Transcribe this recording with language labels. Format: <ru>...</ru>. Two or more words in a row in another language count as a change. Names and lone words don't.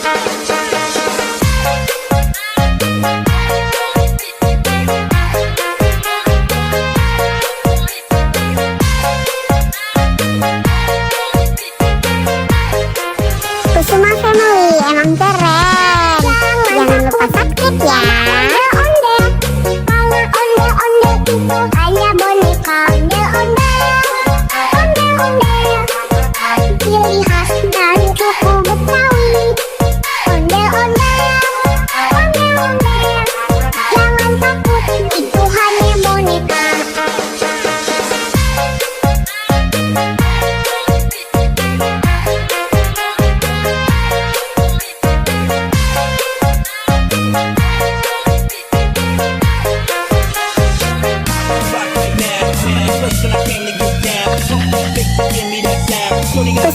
<id>Kusuma Family emang keren. Jangan lupa subscribe ya. Onde-onde, kalau onde-onde itu hanya boneka onde-onde. Onde-onde ciri khas dari suku Betawi. Onde-onde, onde-onde jangan takut, itu hanya boneka.</id> <en>Rock right now, place that I came to get down. Give me that sound. Shorty got</en>